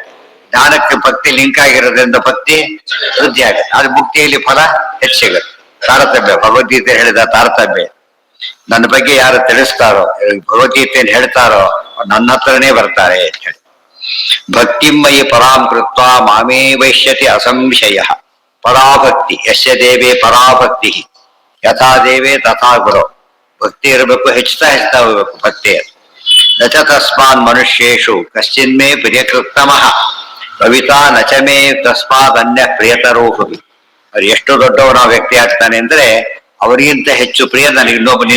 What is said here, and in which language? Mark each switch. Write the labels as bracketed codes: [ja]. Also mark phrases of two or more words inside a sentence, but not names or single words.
[kn] ಜ್ಞಾನಕ್ಕೆ ಭಕ್ತಿ ಲಿಂಕ್ ಆಗಿರೋದ್ರಿಂದ ಭಕ್ತಿ ವೃದ್ಧಿ ಆಗತ್ತೆ. ಅದು ಮುಕ್ತಿಯಲ್ಲಿ ಫಲ ಹೆಚ್ಚಿಗುತ್ತೆ. ತಾರತಮ್ಯ, ಭಗವದ್ಗೀತೆ ಹೇಳಿದ ತಾರತಮ್ಯ. ನನ್ನ ಬಗ್ಗೆ ಯಾರು ತಿಳಿಸ್ತಾರೋ, ಭಗವದ್ಗೀತೆಯನ್ನು ಹೇಳ್ತಾರೋ ನನ್ನ ಹತ್ರನೇ ಬರ್ತಾರೆ ಅಂತ ಹೇಳಿ. [sa] ಭಕ್ತಿಮಯಿ ಪರಾಂ ಕೃತ್ವ ಮಾಮೇ ವೈಶ್ಯತಿ ಅಸಂಶಯ. ಪರಾಭಕ್ತಿ ಯಸ್ಯ ದೇವೇ ಪರಾಭಕ್ತಿ ಯಥಾ ದೇವೇ ತಥಾ ಗುರು. [kn] ಭಕ್ತಿ ಇರಬೇಕು, ಹೆಚ್ಚುತ್ತಾ ಹೋಗ್ಬೇಕು ಭಕ್ತಿ. [sa] ನಚ ತಸ್ಮಾನ್ ಮನುಷ್ಯೇಷು ಕಶ್ಚಿನ್ಮೇ ಪ್ರಿಯಕೃತ್ತಮಃ ಕವಿತಾ ನಚಮೇ ತಸ್ಮಾತ್ ಅನ್ಯ ಪ್ರಿಯತರೋ ಭವಿ. [kn] ಅವ್ರು ಎಷ್ಟು ದೊಡ್ಡವನ ವ್ಯಕ್ತಿ ಆಗ್ತಾನೆ ಅಂದ್ರೆ ಅವರಿಗಿಂತ ಹೆಚ್ಚು ಪ್ರಿಯ ನನಗೆ ಇನ್ನೊಬ್ಬನಿಲ್ಲ.